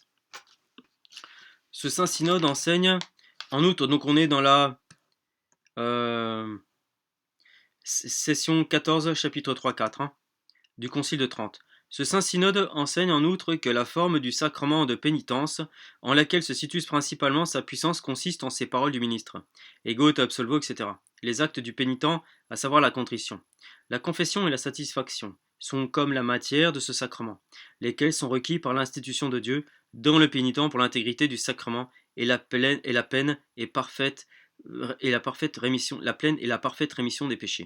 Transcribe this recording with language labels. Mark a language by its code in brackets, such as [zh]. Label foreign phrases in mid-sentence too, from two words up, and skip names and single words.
[fr] Ce Saint Synode enseigne, en outre, donc on est dans la session 14, chapitre 3-4 du Concile de Trente. Ce Saint Synode enseigne en outre que la forme du sacrement de pénitence, en laquelle se situe principalement sa puissance, consiste en ces paroles du ministre, [la] Ego te absolvo, [fr] etc. Les actes du pénitent, à savoir la contrition, la confession et la satisfaction, sont comme la matière de ce sacrement, lesquels sont requis par l'institution de Dieu dans le pénitent pour l'intégrité du sacrement et la peine est parfaite et la parfaite rémission, la pleine et la parfaite rémission des péchés.